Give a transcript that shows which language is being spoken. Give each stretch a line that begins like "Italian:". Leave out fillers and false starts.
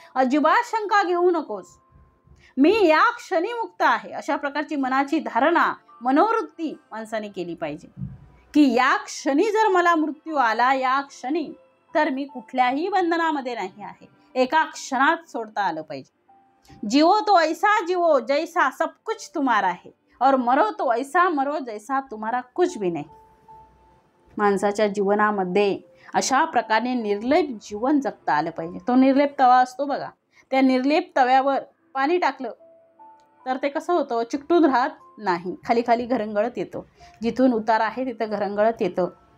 Marathi: अजिबात शंका घेऊ नकोस. मी या क्षणी मुक्त आहे, अशा प्रकारची मनाची धारणा, मनोवृत्ती माणसाने केली पाहिजे की या क्षणी जर मला मृत्यू आला, या क्षणी, तर मी कुठल्याही बंधनामध्ये नाही आहे. एका क्षणात सोडता आलं पाहिजे.
Hindi: जियो तो ऐसा जियो जैसा सब कुछ तुम्हारा है, और मरो तो ऐसा मरो जैसा तुम्हारा कुछ भी नहीं.
Marathi: माणसाच्या जीवनामध्ये अशा प्रकारे निर्लेप जीवन जगता आलं पाहिजे. तो निर्लेप तवा असतो बघा, त्या निर्लेप तव्यावर पाणी टाकलं तर ते कसं होतं? चिकटून राहत नाही, खाली खाली घरंगळत येतो. जिथून उतार आहे तिथं घरंगळत येतं.